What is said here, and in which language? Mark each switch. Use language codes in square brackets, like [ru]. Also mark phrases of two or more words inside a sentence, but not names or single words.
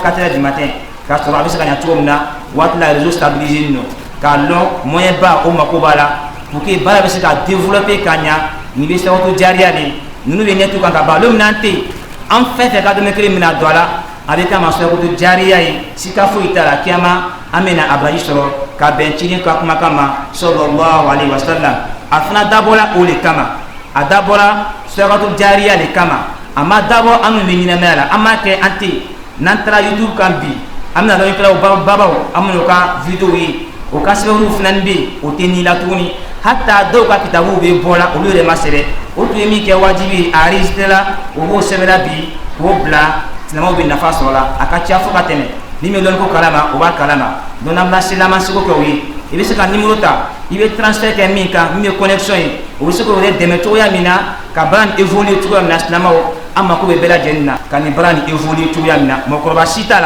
[fr] 4h du matin [bm] k'a sɔrɔ a bɛ se ka ɲɛ cogo min na waati la [fr] réseau stabilisé [bm] nɔ k'a lɔn moyen ba o mako b'a la [fr] pour que [bm] baara bɛ se ka développer ka ɲa nin bɛ sɛbɛnto jariya de ninnu bɛ ɲɛ t'u kan ka ban don min na an tɛ yen an fɛn fɛn ka dɛmɛ kelen min na don a la a bɛ kɛ ma sɛbɛnto jariya ye sika foyi t'a la kiyama an bɛ na a baraji sɔrɔ ka bɛn ciden ka kumakan ma [ar] صلى الله عليه وسلم [bm] a fana dabɔla o de kama a dabɔra sɛbɛnto jariya de kama a ma dabɔ an bɛ ɲɛnamaya la an m'a kɛ an tɛ yen n'an taara youtube kan bi an bɛna dɔn kɛlaw babaw an bɛna o ka video ye o ka sɛbɛnw fana bɛ yen o tɛ ni la tuguni hatta dɔw ka kitabuw bɛ bɔ la olu yɛrɛ ma sɛbɛn o tun ye min kɛ wajibi a enregistré la o b'o sɛbɛnna bi k'o bila silamɛw bɛ nafa sɔrɔ la a ka ca fo ka tɛmɛ ni min dɔnni ko kalama o b'a kalama donc n'an bɛna seli an ma seko kɛ o ye i bɛ se ka numéro ta i bɛ transfert kɛ min kan min bɛ connexion ye o bɛ se k'o yɛrɛ dɛmɛ cogoya min na ka baara nin évoluer cogoya min na silamɛw an mako bɛ bɛɛ lajɛlen na ka nin baara nin évoluer cogoya min na mɔgɔkɔrɔba si t'a